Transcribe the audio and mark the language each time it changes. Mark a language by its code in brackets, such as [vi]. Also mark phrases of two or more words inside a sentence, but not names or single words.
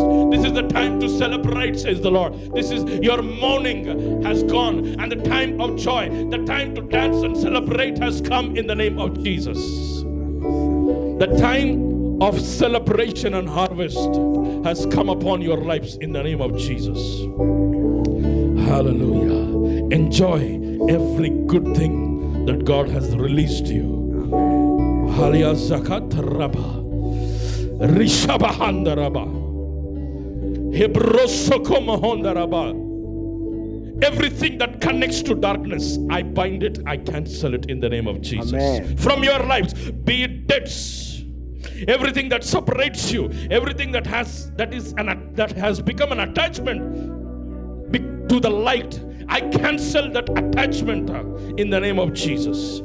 [en] This is the time to celebrate, says the Lord. This is your mourning has gone, and the time of joy, the time to dance and celebrate has come in the name of Jesus. The time of celebration and harvest has come upon your lives in the name of Jesus. Hallelujah. Enjoy every good thing that God has released to you. Halia zakat rabba, rishabahanda rabba, hebrosoko mahonda rabba. Everything that connects to darkness, I bind it, I cancel it in the name of Jesus. Amen. From your lives, be it debts, everything that separates you, everything that has become an attachment to the light, I cancel that attachment in the name of Jesus.